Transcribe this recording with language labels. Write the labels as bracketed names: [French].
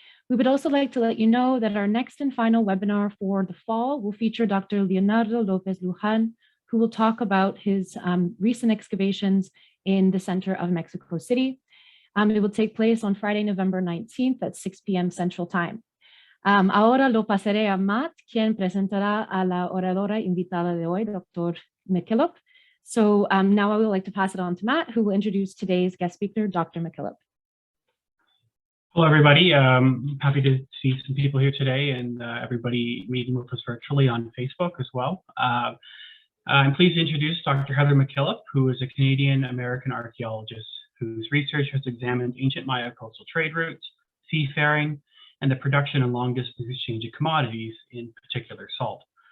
[English] We would also like to let you know that our next and final webinar for the fall will feature Dr. Leonardo López Luján, who will talk about his recent excavations in the center of Mexico City. It will take place on Friday, November 19th at 6 p.m. Central Time. [Spanish] Ahora lo pasaré a Matt, quien presentará a la oradora invitada de hoy, Dr. McKillop. [English] So now I would like to pass it on to Matt, who will introduce today's guest speaker, Dr. McKillop. Hello, everybody. Happy to see some people here today and everybody meeting with us virtually on Facebook as well. I'm pleased to introduce Dr. Heather McKillop, who is a Canadian-American archaeologist whose research has examined ancient Maya coastal trade routes, seafaring, and the production and long-distance exchange of commodities, in particular salt.